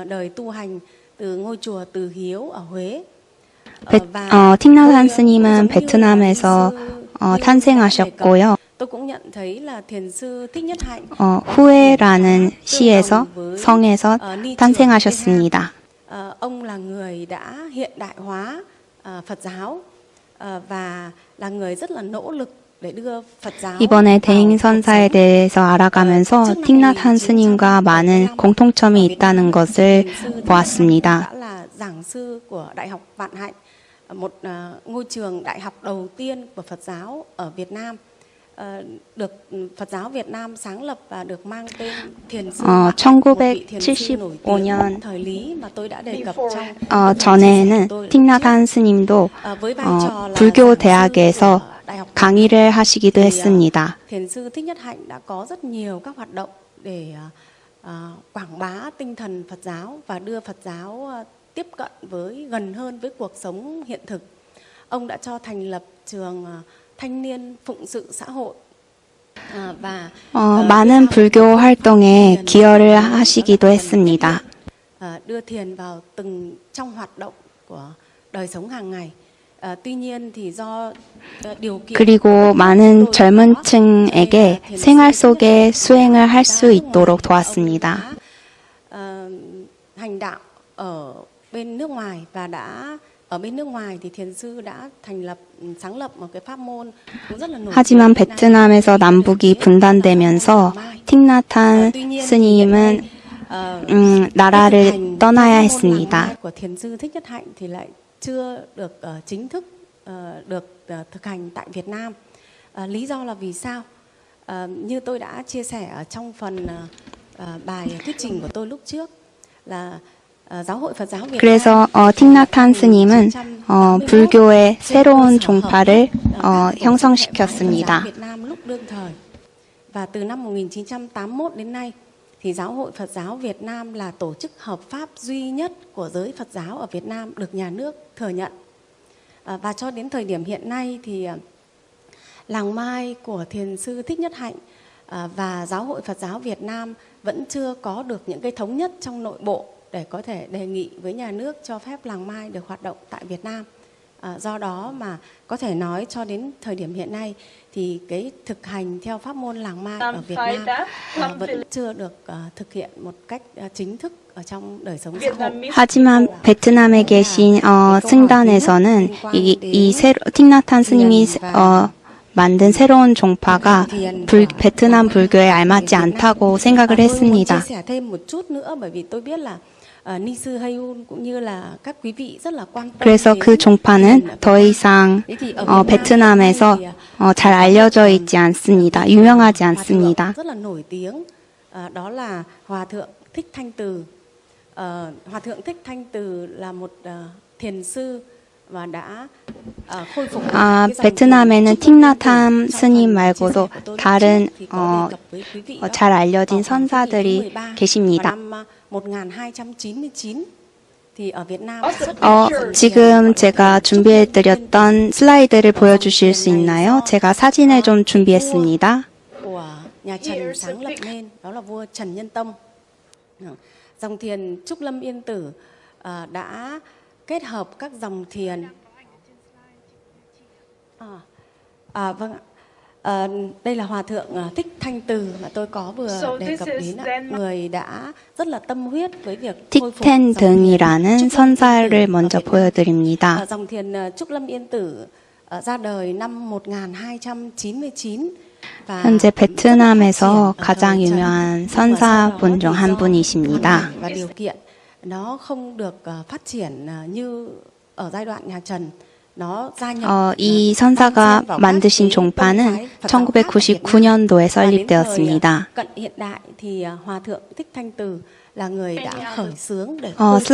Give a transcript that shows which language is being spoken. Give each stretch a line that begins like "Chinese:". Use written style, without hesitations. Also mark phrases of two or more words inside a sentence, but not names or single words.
Korean: 틱낫 한 스님은 베트남에서 탄생하셨고요. 후에라는 시에서 성에서 탄생하셨습니다.
Vietnamese: Ông là người đã hiện đại hóa Phật giáo và là người rất là nỗ lực để đưa Phật giáo.
Korean: 이번에 대행선사에 대해서 알아가면서 틱낫 한 스님과 많은 공통점이 있다는 것을 보았습니다.
Vietnamese: đã là giảng sư của Đại học Vạn Hạnh, một ngôi trường đại học đầu tiên của Phật giáo ở Việt Nam. được Phật giáo Việt Nam sáng lập và được mang tên Thiền sư Bạc, một vị thiền sư nổi tiếng thời Lý mà tôi đã đề cập trong
Korean: 전에는 틱낫 한 스님도 불교 대학에서 강의를 하시기도 했습니다.
Vietnamese: Thiền sư Thích Nhất Hạnh đã có rất nhiều các hoạt động để quảng bá tinh thần Phật giáo và đưa Phật giáo tiếp cận gần hơn với cuộc sống hiện thực. Ông đã cho thành lập trường thanh niên phụng sự xã hội và
Korean: 많은 불교 활동에 기여를 하시기도 했습니다.
Vietnamese: đưa thiền vào trong hoạt động của đời sống hàng ngày. tuy nhiên thì do điều kiện
Korean: 그리고 많은 젊은 층에게 생활 속에 수행을 할 수 있도록 도왔습니다.
Vietnamese: hành đạo ở bên nước ngoài và ở bên nước ngoài thì thiền sư đã sáng lập một cái pháp môn cũng rất là nổi tiếng.
Korean: 하지만 베트남에서 남북이 분단되면서 틱낫 한 스님은 나라를 떠나야 했습니다.
Vietnamese: của thiền sư Thích Nhất Hạnh thì lại chưa được chính thức được thực hành tại Việt Nam. Lý do là vì sao? Như tôi đã chia sẻ ở trong phần bài thuyết trình của tôi lúc trước là giáo hội Phật giáo Việt
Korean: 그래서 틱낫 한 스님은 불교의 새로운 종파를 형성시켰습니다.
Vietnamese: Việt Nam lúc đương thời. Và từ năm 1981 đến nay thì giáo hội Phật giáo Việt Nam là tổ chức hợp pháp duy nhất của giới Phật giáo ở Việt Nam được nhà nước thừa nhận. Và cho đến thời điểm hiện nay thì làng Mai của thiền sư Thích Nhất Hạnh và giáo hội Phật giáo Việt Nam vẫn chưa có được những cái thống nhất trong nội bộ để có thể đề nghị với nhà nước cho phép làng Mai được hoạt động tại Việt Nam. Do đó mà có thể nói cho đến thời điểm hiện nay thì cái thực hành theo pháp môn làng Mai ở Việt Nam vẫn chưa được thực hiện một cách chính thức ở trong đời sống xã hội.
Korean: 하지만 베트남에 계신 승단에서는 틱낫 한 스님이 만든 새로운 종파가 베트남 불교에 알맞지 않다고 생각을 했습니다.
Vietnamese: chia sẻ thêm một chút nữa bởi vì tôi biết là ni sư Hayun cũng như là các quý vị rất là quan tâm.
Korean: 그래서 그 종파는 더 이상 베트남에서 잘 알려져 있지 않습니다. 유명하지 않습니다.
Vietnamese: rất là nổi tiếng. Đó là Hòa thượng Thích Thanh Từ. Hòa thượng Thích Thanh Từ là một thiền sư và đã khôi phục
Korean: 아,
Vietnamese: cái dòng
Korean: 베트남에는
Vietnamese: thiền Trúc Lâm Yên
Korean: 틱나탐
Vietnamese: Tử. Trong
Korean: 스님
Vietnamese: phần chia
Korean: 말고도
Vietnamese: sẻ của tôi lúc
Korean: 다른
Vietnamese: trước thì có đề cập với quý vị đó,
Korean: 잘 알려진
Vietnamese: vào khoảng thế kỷ thứ
Korean: 선사들이
Vietnamese: 13, vào
Korean: 계십니다.
Vietnamese: năm 1299 thì ở Việt Nam rất
Korean: 지금 제가 준비해드렸던 슬라이드를 보여주실 수 있나요? 제가 사진을 좀 준비했습니다.
Vietnamese: của nhà Trần sáng lập nên, đó là vua Trần Nhân Tông. Dòng thiền Trúc Lâm Yên Tử đã kết hợp các dòng thiền. Vâng ạ. Đây là Hòa Thượng Thích Thanh Từ mà tôi có vừa đề cập đến ạ. Người đã rất là tâm huyết với việc khôi phục
Korean: 틱텐
Vietnamese: dòng thiền
Korean: 등이라는
Vietnamese: Trúc Lâm Yên
Korean: 선사를
Vietnamese: Tử ở
Korean: 먼저
Vietnamese: Việt Nam.
Korean: 보여드립니다.
Vietnamese: Dòng thiền Trúc Lâm Yên Tử ra đời năm 1299 và
Korean: 현재
Vietnamese: rất là phát triển
Korean: 베트남에서
Vietnamese: ở
Korean: 가장
Vietnamese: thời Trần.
Korean: 유명한
Vietnamese: Nhưng mà sau đó
Korean: 선사분
Vietnamese: thì
Korean: 중 한
Vietnamese: do
Korean: 분이십니다.
Vietnamese: hoàn cảnh và điều kiện nó không được phát triển như ở giai đoạn nhà Trần. Nó gia nhập
Korean: 이
Vietnamese: đan
Korean: 선사가
Vietnamese: xen vào các
Korean: 만드신
Vietnamese: cái tông
Korean: 종파는
Vietnamese: phái Phật giáo khác ở Việt Nam.
Korean: 1999년도에
Vietnamese: Và đến thời
Korean: 설립되었습니다.
Vietnamese: cận hiện đại thì Hòa Thượng Thích Thanh Từ là người đã khởi xướng để khôi phục